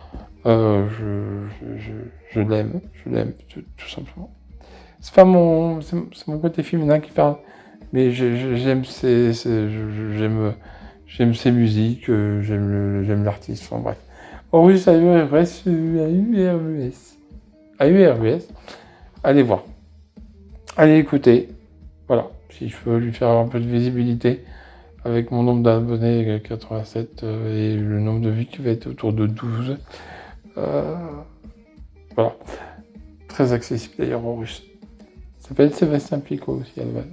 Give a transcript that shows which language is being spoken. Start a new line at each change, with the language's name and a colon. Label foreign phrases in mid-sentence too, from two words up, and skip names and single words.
French: Je l'aime, tout simplement. C'est pas mon côté féminin qui parle, mais j'aime j'aime ses musiques, j'aime l'artiste, enfin bref. Horus, A-U-R-U-S, A-U-R-U-S. Allez voir. Allez écouter. Voilà. Si je peux lui faire un peu de visibilité avec mon nombre d'abonnés 87 et le nombre de vues qui va être autour de 12. Voilà. Très accessible d'ailleurs en russe. Ça s'appelle Sébastien Picot aussi à la base.